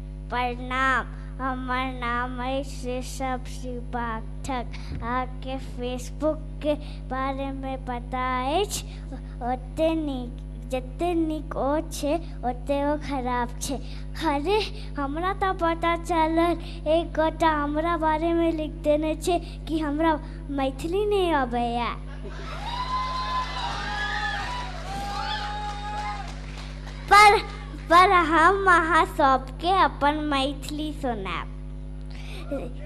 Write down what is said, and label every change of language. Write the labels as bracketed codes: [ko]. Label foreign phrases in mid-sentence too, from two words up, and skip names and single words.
[mai] प्रणाम। हमार नाम है ऋषभ श्री पाठक। आके फेसबुक के बारे में पता अछि ओते नीक जते नीक ओ छे ओते ओ खराब छे। अरे हमरा तो पता चलल एक गोटा हमरा बारे में लिख देने छे कि हमरा मैथिली नहीं आबैया। पर हम अहाँ सबके अपन मैथिली सुनाब।